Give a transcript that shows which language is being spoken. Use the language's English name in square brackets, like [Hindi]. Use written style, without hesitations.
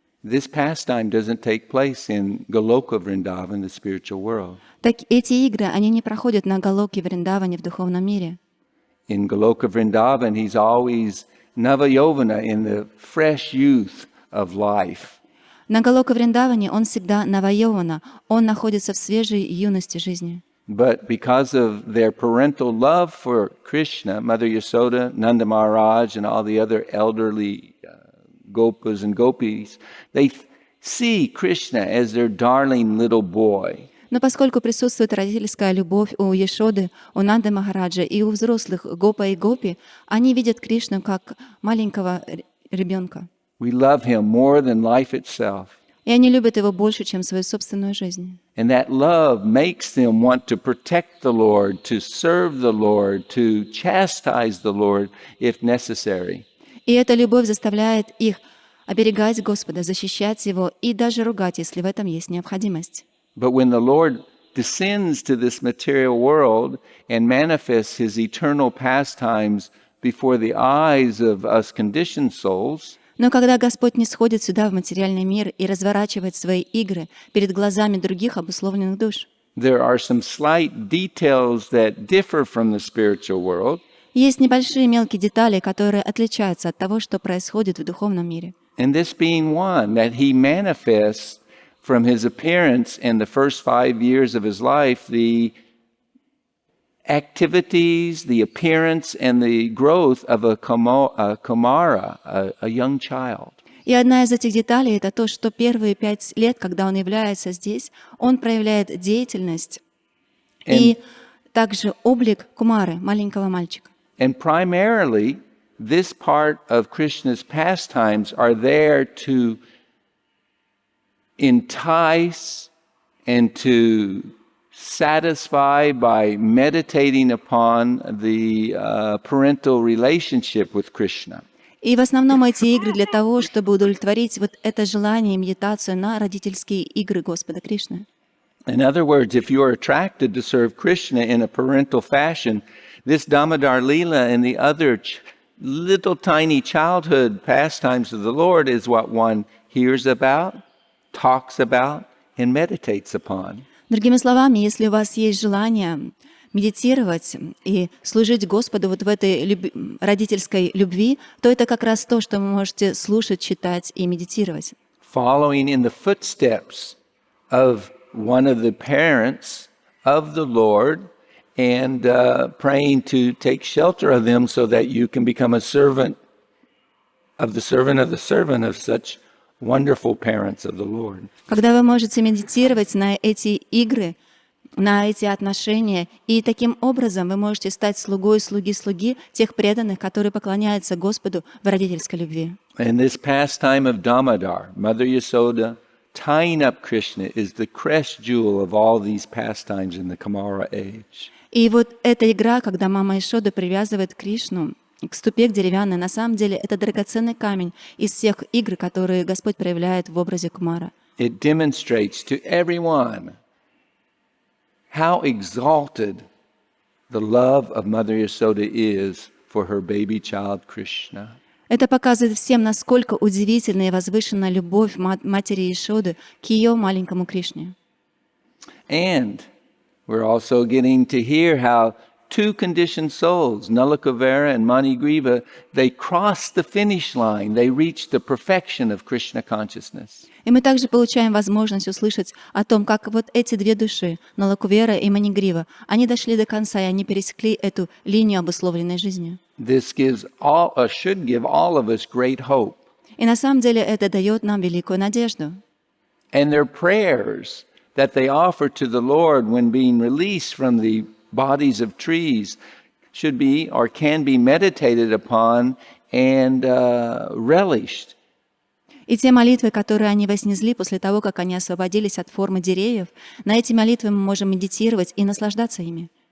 [English] This pastime doesn't take place in Goloka Vrindavan, the spiritual world. [Russian] Так эти игры, они не проходят на Галоке Вриндаване в духовном мире. [English] in Goloka Vrindavan, he's always Navayovana, in the fresh youth of life. [Russian] На Галока Вриндаване он всегда Навайована, он находится в свежей юности жизни. [English] But because of their parental love for Krishna, Mother Yasoda, Nanda Maharaj, and all the other elderly gopas and gopis, they see Krishna as their darling little boy. [Russian] Но поскольку присутствует родительская любовь у Яшоды, у Нанды Махараджа и у взрослых гопа и гопи, они видят Кришну как маленького ребенка. [English] We love him more than life itself. [Russian] И они любят его больше, чем свою собственную жизнь. [English] And that love makes them want to protect the Lord, to serve the Lord, to chastise the Lord if necessary. [Russian] И эта любовь заставляет их оберегать Господа, защищать Его и даже ругать, если в этом есть необходимость. [English] But when the Lord descends to this material world and manifests his eternal pastimes before the eyes of us conditioned souls, [Russian] Но когда Господь не сходит сюда, в материальный мир, и разворачивает свои игры перед глазами других обусловленных душ, [English] there are some slight details that differ from the spiritual world. [Russian] есть небольшие мелкие детали, которые отличаются от того, что происходит в духовном мире. [English] And this being one, that he manifests from his appearance in the first 5 years of his life, the activities, the appearance, and the growth of a Kumara, a young child. [Russian] И одна из этих деталей — это то, что первые 5 лет, когда он является здесь, он проявляет деятельность и также облик Кумары, маленького мальчика. [English] And primarily, this part of Krishna's pastimes are there to entice and to satisfy by meditating upon the parental relationship with Krishna. [Russian] И в основном эти игры для того, чтобы удовлетворить вот это желание, медитацию на родительские игры Господа Кришны. [English] In other words, if you are attracted to serve Krishna in a parental fashion, this Damodar Leela and the other little tiny childhood pastimes of the Lord is what one hears about, talks about, and meditates upon. [Russian] Другими словами, если у вас есть желание медитировать и служить Господу вот в этой родительской любви, то это как раз то, что вы можете слушать, читать и медитировать. [English] Following in the footsteps of one of the parents of the Lord and praying to take shelter of them so that you can become a servant of the servant of the servant of such wonderful parents of the Lord. [Russian] Когда вы можете медитировать на эти игры, на эти отношения, и таким образом вы можете стать слугой слуги тех преданных, которые поклоняются Господу в родительской любви. [English] And this pastime of Damodar, Mother Yasoda, tying up Krishna is the crest jewel of all these pastimes in the Kumara age. [Russian] И вот эта игра, когда мама Ишода привязывает Кришну к ступе деревянной, на самом деле это драгоценный камень из всех игр, которые Господь проявляет в образе Кумара. [English] It demonstrates to everyone how exalted the love of Mother Yasoda is for her baby child Krishna. [Russian] Это показывает всем, насколько удивительна и возвышена любовь матери Ишоды к ее маленькому Кришне. [English] And we're also getting to hear how two conditioned souls, Nalakavara and Manigriva, they crossed the finish line. They reached the perfection of Krishna consciousness. [Russian] И мы также получаем возможность услышать о том, как вот эти две души, Налакувера и Манигрива, они дошли до конца, и они пересекли эту линию обусловленной жизнью. [English] This should give all of us great hope. [Russian] И на самом деле это дает нам великую надежду. [English] And their prayers that they offer to the Lord when being released from the bodies of trees should be or can be meditated upon and relished. [Russian] И те молитвы, которые они вознесли после того, как они освободились от формы деревьев, на эти молитвы мы можем медитировать и наслаждаться ими.